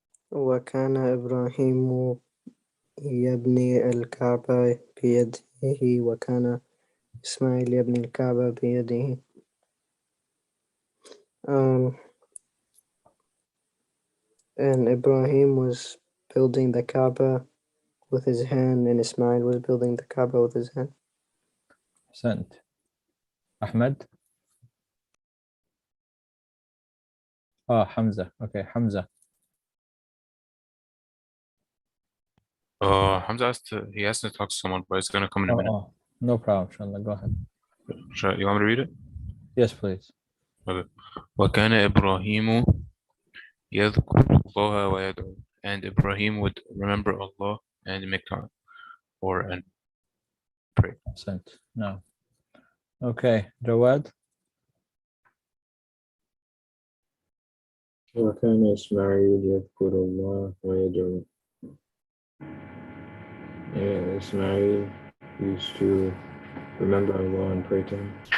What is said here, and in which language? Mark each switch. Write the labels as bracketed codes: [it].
[ar] وكان إبراهيم يبني الكعبة بيده وكان إسماعيل يبني الكعبة بيده. [en] And Ibrahim was building the Kaaba with his hand, and Ismail was building the Kaaba with his hand. [ar] أحسنت. أحمد. [en] حمزة. Okay, Hamza. Hamza he asked to talk to someone, but it's gonna come in a minute. No problem. Inshallah. Go ahead. You want me to read it? Yes, please. Okay. [ar] وكان إبراهيم يذكر الله ويدعو, [en] and Ibrahim would remember Allah and make time or and pray. Sent. No. Okay, Jawad. [ar] وكان إسماعيل يذكر الله ويدعو. [en] Ismail used to remember Allah and pray to him.